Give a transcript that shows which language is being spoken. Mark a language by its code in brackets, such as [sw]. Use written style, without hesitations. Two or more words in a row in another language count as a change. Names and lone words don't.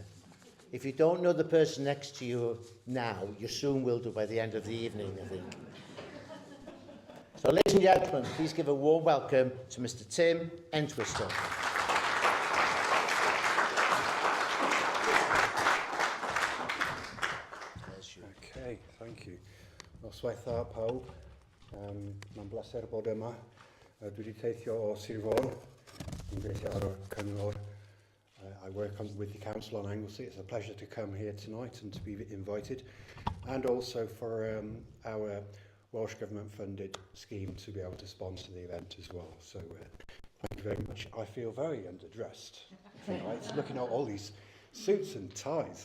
[en] If you don't know the person next to you now, you soon will do by the end of the evening, I think. So, ladies and gentlemen, please give a warm welcome to Mr Tim Entwistle. Okay, thank you. [cy] Noswaith dda pawb, mae'n bleser bod yma. Dwi wedi teithio o Sir Fôn, yn gweithio ar y cyngor. [en] I work with the council on Anglesey. It's a pleasure to come here tonight and to be invited, and also for our Welsh Government funded scheme to be able to sponsor the event as well. So thank you very much. I feel very underdressed tonight, looking at all these suits and ties.